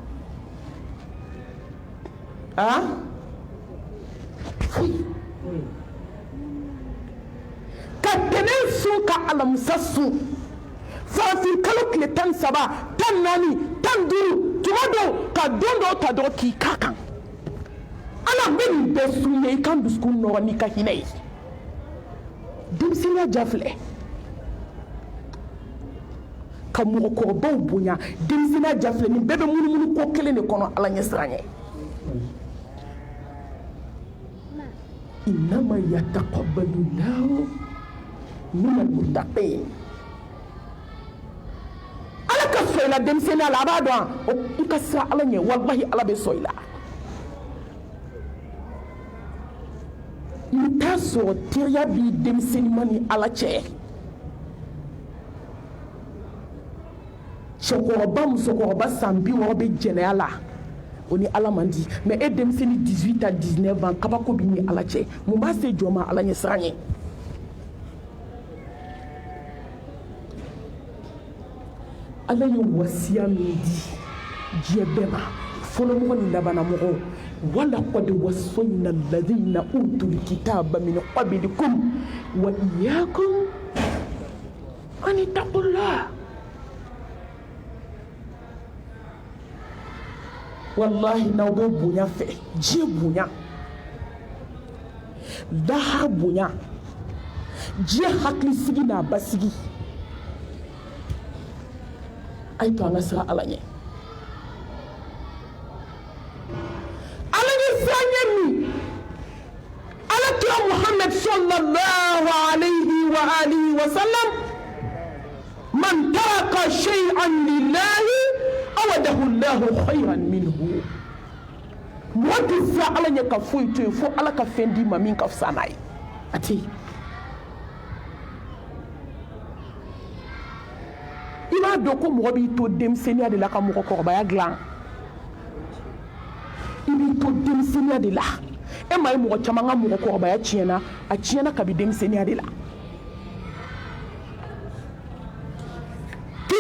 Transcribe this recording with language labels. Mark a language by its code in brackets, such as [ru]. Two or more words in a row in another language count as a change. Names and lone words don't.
[bm] ah ka tɛnɛ sun ka alamisa sun farafin kalo tile 13 14 15 tuma dɔw ka don dɔw ta dɔrɔn k'i k'a kan ala bɛ nin bɛɛ sun ye i kan dusukun nɔgɔ n'i ka hinɛ ye denmisɛnniya ja filɛ ka mɔgɔkɔrɔbaw bonya denmisɛnniya ja filɛ nin bɛɛ bɛ munumunu ko kelen de kɔnɔ ala ɲɛ siranɲɛ [ar] إنما يتقبل الله من المتقين [bm] ala ka sɔn i la denmisɛnniya la a b'a dɔn i ka siran ala ɲɛ walahi ala bɛ sɔn i la i bɛ taa sɔrɔ teriya b'i denmisɛnninma ni ala cɛ cɛkɔrɔba musokɔrɔba san 60 bɛ jɛnɛya la o ni ala man di mais e denmisɛnnin 18 à 19 ans kabako b'i ni ala cɛ mun b'a se jɔ ma ala ɲɛ siran ɲɛ ala ye wasiya min di diɲɛ bɛɛ ma fɔlɔmɔgɔ ni labanamɔgɔw [ar] ولقد وصينا الذين أوتوا الكتاب من قبلكم وإياكم أن اتقوا الله [bm] wallahi n'aw bɛ bonya fɛ diɲɛ bonya lahara bonya diɲɛ hakilisigi n'a basigi a ye to an ka siran ala ɲɛ ala ɲɛ siran ɲɛ min ala kira muhammad [ar] صلى الله عليه وآله وسلم من ترك شيئا لله عوضه الله خيرا منه [bm] mɔgɔ tɛ siran ala ɲɛ ka foyi to yen fo ala ka fɛn d'i ma min ka fisa n'a ye a tɛ yen i b'a dɔn ko mɔgɔ b'i to denmisɛnniya de la ka mɔgɔkɔrɔbaya dilan i b'i to denmisɛnniya de la e ma ye mɔgɔ caman ka mɔgɔkɔrɔbaya tiɲɛna a tiɲɛna kabi denmisɛnniya de la k'i